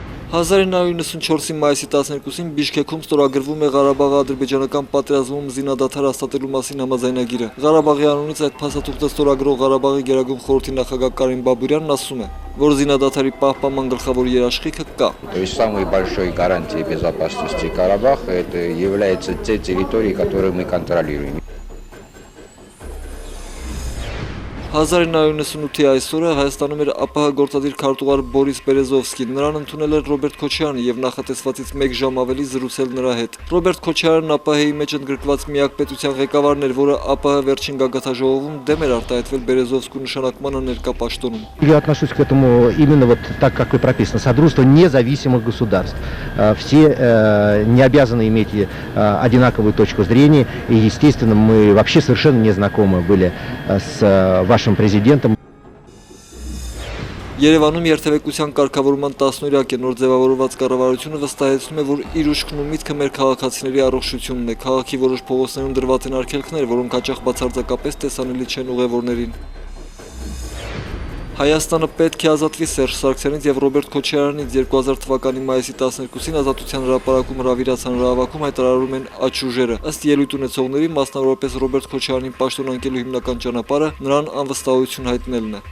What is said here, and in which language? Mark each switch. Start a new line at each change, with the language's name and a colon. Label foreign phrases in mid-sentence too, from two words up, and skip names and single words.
Armenian: 1994-ի մայիսի 12-ին Բիշքեքում ստորագրվում է Ղարաբաղի ադրբեջանական պատերազմում զինադադար հաստատելու մասին համաձայնագիրը։ Ղարաբաղի անունից այդ փաստաթուղթը ստորագրող Ղարաբաղի Գերագույն խորհրդի նախագահ Կարին Բաբուրյանն ասում է, որ զինադադարի պահպանման գլխավոր երաշխիքը կա։
Russian: То есть самой большой гарантией безопасности Карабаха это является те территории, которые мы контролируем.
Armenian: 1998-ի այսօրը Հայաստանում էր ԱՊՀ գործադիր քարտուղար Բորիս Բերեզովսկին, նրան ընդունել էր Ռոբերտ Քոչարյանը եւ նախատեսվածից 1 ժամ ավելի զրուցել նրա հետ։ Ռոբերտ Քոչարյանն ԱՊՀ-ի մեջ ընդգրկված միակ պետության ղեկավարն էր, որը ԱՊՀ վերջին գագաթաժողովում դեմ էր արտահայտվել Բերեզովսկու նշանակմանը ներկա պաշտոնում։
Russian: Я отношусь к этому именно вот так, как и прописано, Содружество независимых государств. Все не обязаны иметь одинаковую точку зрения, и, естественно, мы вообще совершенно не знакомы были с вашим президентом.
Armenian: Երևանում երթևեկության կարգավորման 10-օրյակ է նոր ձևավորված կառավարությունը վստահեցնում է, որ իր ուշքն ու միտքը մեր քաղաքացիների առողջությունն է։ Քաղաքի որոշ փողոցներում դրված են արգելքներ, որոնք հաճախ բացարձակապես տեսանելի չեն ուղևորներին։ Հայաստանը պետք է ազատվի Սերժ Սարգսյանից եւ Ռոբերտ Քոչարյանից 2000 թվականի մայիսի 12-ին Ազատության հրապարակում հրավիրած հանրահավաքում հայտարարում են աջ ուժերը։ Ըստ ելույթ ունեցողների, մասնավորապես Ռոբերտ Քոչարյանին պաշտոնանկելու հիմնական ճանապարհը նրան անվստահություն հայտնելն է։